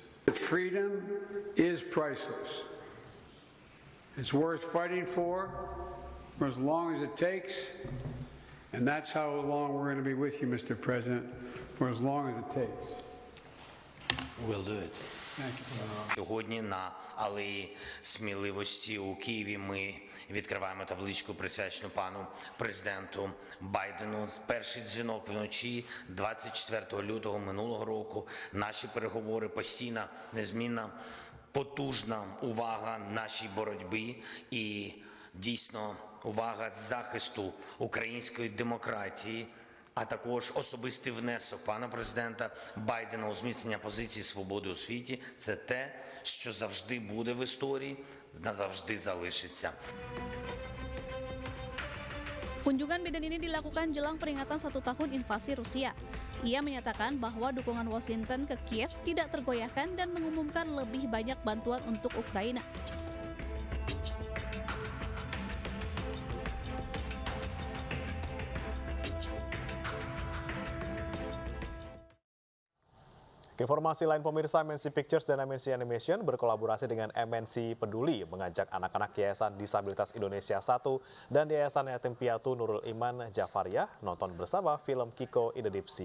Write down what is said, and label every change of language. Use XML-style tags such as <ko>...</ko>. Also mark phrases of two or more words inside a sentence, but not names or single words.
<en>Freedom is priceless. It's worth fighting for as long as it takes. And that's how long we're going to be with you, Mr. President, for as long as it takes. We'll do it. Thank you.</en> <uk>Сьогодні на Алеї Сміливості у Києві ми відкриваємо табличку, присвячену пану президенту Байдену. Перший дзвінок вночі 24 лютого минулого року. Наші переговори постійна, незмінна, потужна увага нашій боротьбі і дійсно увага захисту української демократії, а також особистий внесок пана президента Байдена у зміцнення позиції свободи у світі – це те, що завжди буде в історії, назавжди залишиться.</uk> <id>Kunjungan Biden ini dilakukan jelang peringatan 1 tahun invasi Rusia. Ia menyatakan bahwa dukungan Washington ke Kiev tidak tergoyahkan dan mengumumkan lebih banyak bantuan untuk Ukraina. Informasi lain, pemirsa, MNC Pictures dan MNC Animation berkolaborasi dengan MNC Peduli mengajak anak-anak Yayasan Disabilitas Indonesia 1 dan Yayasan Yatim Piatu Nurul Iman Jafariyah nonton bersama film Kiko in the Deep Sea.</id>